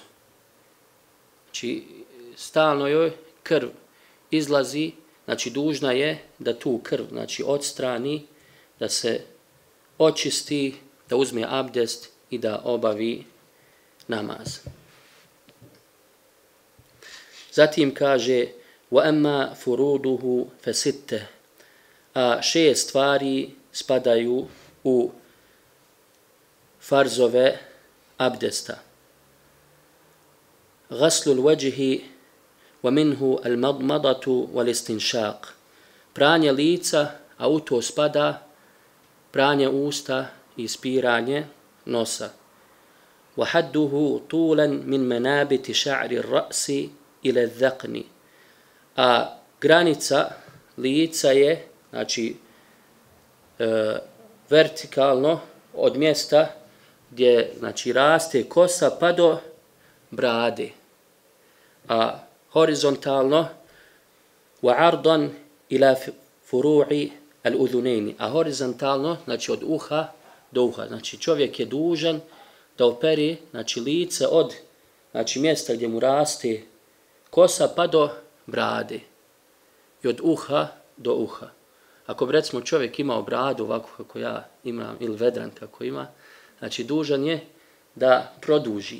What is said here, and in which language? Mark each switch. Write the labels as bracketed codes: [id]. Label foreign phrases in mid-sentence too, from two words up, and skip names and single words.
[bs] Znači stalno joj krv izlazi, znači dužna je da tu krv, znači, odstrani, da se očisti, da uzme abdest i da obavi namaz. Zatim kaže [ar] وَأَمَّا فُرُودُهُ فَسِتَّ. [bs] A 6 stvari spadaju u farzove abdesta. [ar] غَسْلُ الْوَجْهِ وَمِنْهُ الْمَضْمَضَةُ وَالْإِسْتِنْشَاقُ. [bs] Pranje lica, a u to spada pranje usta i ispiranje nosa. [ar] وَحَدُّهُ طُولًا مِنْ مَنَابِتِ شَعْرِ الرَّأْسِ إِلَى الذَّقْنِ. [bs] A granica lica je, znači, vertikalno od mjesta gdje, znači, raste kosa pa do brade, a horizontalno [ar] وَعَرْضًا إِلَى فُرُوعِ الْأُذُنَيْنِ. [bs] A horizontalno, znači, od uha do uha. Znači čovjek je dužan da opere, znači, lice od, znači, mjesta gdje mu raste kosa pa do brade i od uha do uha. Ako bi, recimo, čovjek imao bradu ovako kako ja imam ili vedran kako ima, znači dužan je da produži.